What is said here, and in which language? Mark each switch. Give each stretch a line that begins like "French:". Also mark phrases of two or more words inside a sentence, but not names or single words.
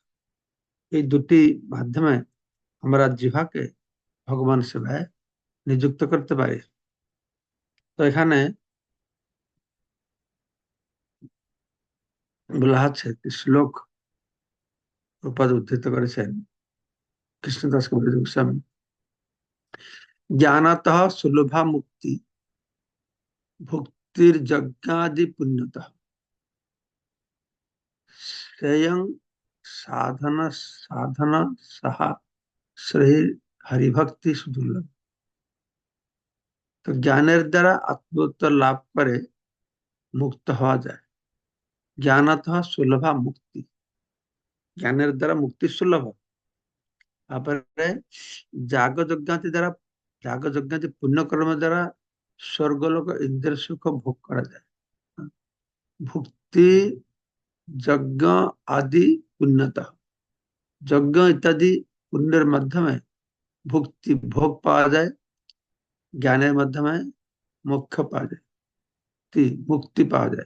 Bangla: এই দুটি মাধ্যমে আমরা জিহাকে ভগবান সেবায় নিযুক্ত করতে পারি। তো এখানে বলা আছে, শ্লোক উপাধি উদ্ধৃত করেছেন কৃষ্ণদাস কবিরাজ গোস্বামী।
Sanskrit: ज्ञानतः सुलभा मुक्ति भुक्तिर्यज्ञादि पुण्यतः श्रेयं साधन साधन सहा श्रेय हरिभक्ति सुदुर्लभ।
Bangla: তো জ্ঞানের দ্বারা আত্মোত্তর লাভ করে মুক্ত হওয়া যায়।
Sanskrit: জ্ঞানতः সুলভা মুক্তি,
Bangla: জ্ঞানের দ্বারা মুক্তি সুলভ। তারপরে যাগ যজ্ঞাতি দ্বারা, যাগ যজ্ঞাতি পুণ্যকর্ম দ্বারা স্বর্গলোক ইন্দ্রের সুখ ভোগ করা যায়।
Sanskrit: ভুক্তি যজ্ঞ আদি পুণ্যতः,
Bangla: যজ্ঞ ইত্যাদি পুণ্যের মাধ্যমে ভুক্তি ভোগ পাওয়া যায়, জ্ঞানের মাধ্যমে মোক্ষ পাওয়া যায়, মুক্তি পাওয়া যায়।